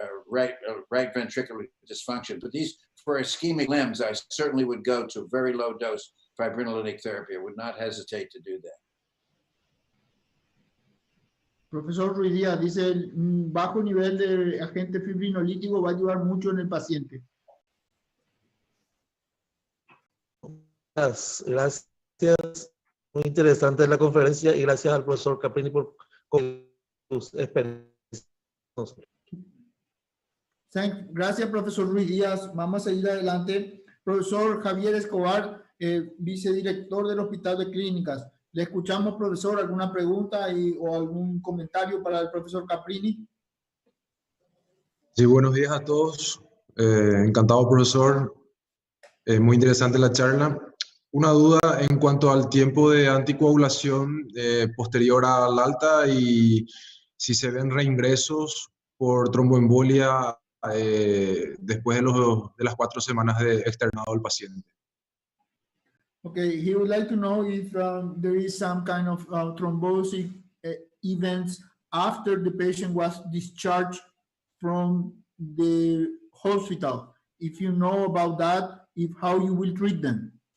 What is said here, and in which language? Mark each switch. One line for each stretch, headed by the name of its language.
English: right ventricular dysfunction. But these, for ischemic limbs, I certainly would go to very low dose fibrinolytic therapy. I would not hesitate to do that.
Spanish: Profesor Ruiz Díaz dice, bajo nivel de agente fibrinolítico va a ayudar mucho en el paciente. Gracias. Muy interesante la conferencia y gracias al profesor Caprini por sus experiencias. Gracias, profesor Ruiz Díaz. Vamos a seguir adelante. Profesor Javier Escobar, vicedirector del Hospital de Clínicas. Le escuchamos, profesor. ¿Alguna pregunta o algún comentario para el profesor Caprini? Sí, buenos días a todos. Encantado, profesor. Muy interesante la charla. Una duda en cuanto al tiempo de anticoagulación posterior al alta y si se ven reingresos por tromboembolia después de las 4 semanas de externado del paciente.
English: Okay, he would like to know if there is some kind of thrombosis events after the patient was discharged from the hospital. If you know about that, how you will treat them.